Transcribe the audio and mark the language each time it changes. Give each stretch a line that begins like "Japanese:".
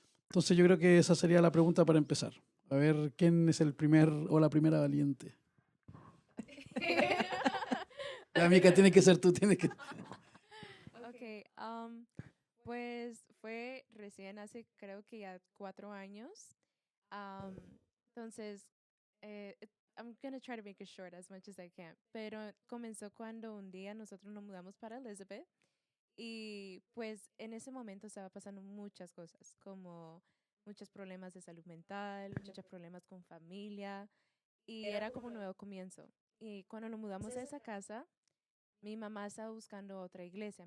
Spanish: Entonces yo creo que esa sería la pregunta para empezar. A ver, ¿quién es el primer o la primera valiente? La Mica, tiene que ser tú, tienes que... Ok, pues fue recién hace creo que ya 4 años.
English: Um, entonces, I'm gonna try to make it short as much as I can.
Spanish: Pero comenzó cuando un día nosotros nos mudamos para Elizabeth y pues en ese momento estaba pasando muchas cosas, como muchos problemas de salud mental, muchos problemas con familia y era como un nuevo comienzo. Y cuando nos mudamos a esa casa, mi mamá estaba buscando otra iglesia.